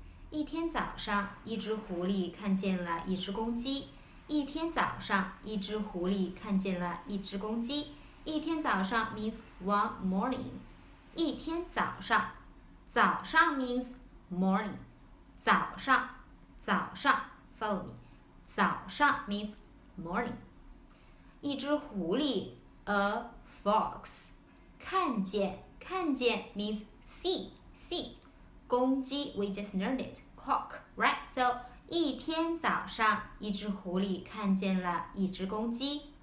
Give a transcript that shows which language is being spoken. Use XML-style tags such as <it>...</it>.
<zh>一天早上，一只狐狸看见了一只公鸡。一天早上，一只狐狸看见了一只公鸡。一天早上</zh> <en>means one morning.</en> <zh>一天早上，早上</zh> <en>means morning. 早上 follow me. 早上 means morning.</en> <zh>一只狐狸</zh> <en>a fox. 看见 means see. 公鸡 we just learned it. Cock, right?</en> <zh>So 一天早上，一只狐狸看见了一只公鸡。</zh>